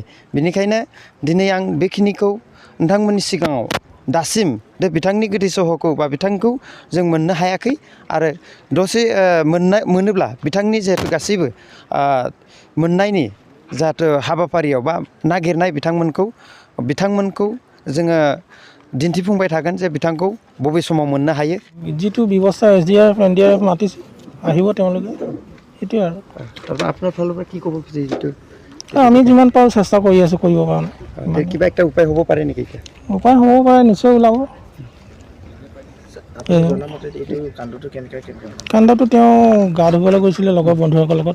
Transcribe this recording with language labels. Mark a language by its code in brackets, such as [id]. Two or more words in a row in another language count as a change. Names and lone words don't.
[brx] बेनिखायनो दिनै आं बेखिनिखौ नोंथांमोननि सिगाङाव दासिम बिथांनि गोथै सहखौ बा बिथांखौ जों मोननो हायाखै आरो दसे मोनोब्ला बिथांनि जिहेतु गासैबो मोननायनि जाहाथे हाबाफारियाव बा नागिरनाय बिथांमोनखौ जोङो दिन्थिफुंबाय थागोन जे बिथांखौ बबे समाव मोननो हायो। [as] जिथु ব্যৱস্থা SDRF NDRF মাতিছে আহিব তেওঁলোকে, সেইটোৱে আৰু। আপোনাৰ ফালৰ পৰা কি ক'ব খুজিছে? যিটো আমি যিমান পাৰোঁ চেষ্টা কৰি আছোঁ কৰিব কাৰণে। কিবা একটা উপায় হ'ব পাৰে নেকি? উপায় হ'ব পাৰে, নিশ্চয় ওলাব। কাণ্ডটো তেওঁ গা ধুবলৈ গৈছিলে লগৰ বন্ধুসকলৰ লগত।